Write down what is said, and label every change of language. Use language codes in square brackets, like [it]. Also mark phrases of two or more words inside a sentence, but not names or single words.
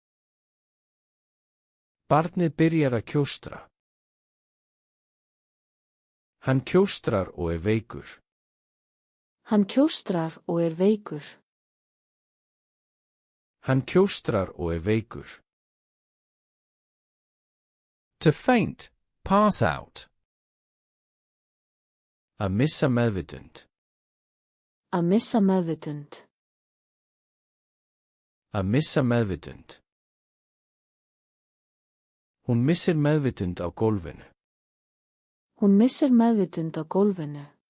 [is] Barnið byrjar að kjóstra. Hann kjóstrar og er veikur. Hann kjóstrar og veikur. Hann kjóstrar og veikur. [en] To faint, pass out. [is] Að missa meðvitund. Að missa meðvitund. Að missa meðvitund. Hún missir meðvitund á gólfinu. Hún missir meðvitund á gólfinu.